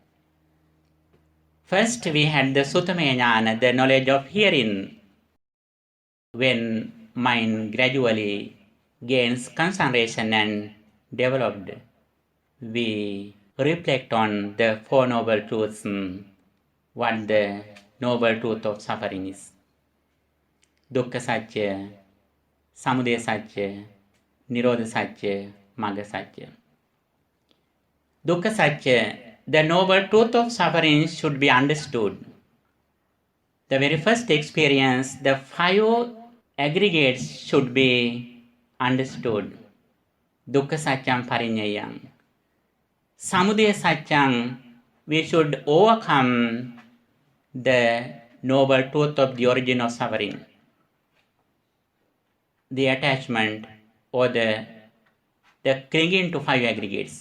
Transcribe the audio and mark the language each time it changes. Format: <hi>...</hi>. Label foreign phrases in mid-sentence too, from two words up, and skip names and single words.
<en>First, we had the</en> <pi>Suttamaya Jnana,</pi> <en>the knowledge of hearing. When mind gradually gains concentration and developed, we reflect on the Four Noble Truths, what the Noble Truth of suffering is.</en> <pi>Dukkha Satya, Samudaya Satya, Nirodha Satya, Magga Satya. Dukkha Satya,</pi> <en>the Noble Truth of suffering should be understood. The very first experience, the 5 aggregates should be understood.</en> <pi>Dukkha Satyam Parinyayam. Samudaya Satyam,</pi> <en>we should overcome the noble truth of the origin of suffering, the attachment or the clinging to 5 aggregates.</en>